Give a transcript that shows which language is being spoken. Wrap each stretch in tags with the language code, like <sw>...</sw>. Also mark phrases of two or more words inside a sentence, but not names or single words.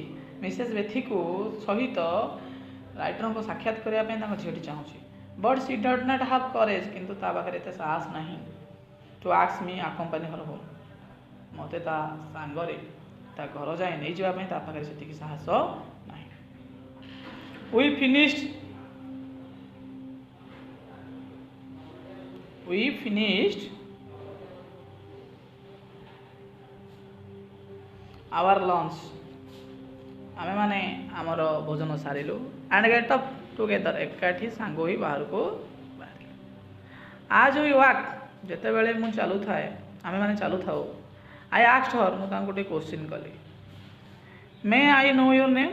<or>ମିସେସ୍ ବେଥିକୁ ସହିତ ରାଇଟରଙ୍କ ସାକ୍ଷାତ କରିବା ପାଇଁ ତାଙ୍କ ଝିଅଟି ଚାହୁଁଛି।</or> <en>but she did not have courage.</en> <or>କିନ୍ତୁ ତା ପାଖରେ ଏତେ ସାହସ ନାହିଁ</or> <en>to ask me accompany her home.</en> <or>ମୋତେ ତା ସାଙ୍ଗରେ ତା ଘର ଯାଏ ନେଇଯିବା ପାଇଁ ତା ପାଖରେ ସେତିକି ସାହସ ନାହିଁ।</or> <en>We finished our lunch।</en> <or>ଆମେମାନେ ଆମର ଭୋଜନ ସାରିଲୁ।</or> <en>and get up together.</en> <or>ଏକାଠି ସାଙ୍ଗ ହୋଇ ବାହାରକୁ ବାହାରିଲୁ।</or> <en>as we walk.</en> <or>ଯେତେବେଳେ ମୁଁ ଚାଲୁଥାଏ, ଆମେମାନେ ଚାଲୁଥାଉ,</or> <en>I asked her.</en> <or>ମୁଁ ତାଙ୍କୁ ଗୋଟେ କୋଶ୍ଚିନ୍ କଲି।</or> <en>May I know your name.</en>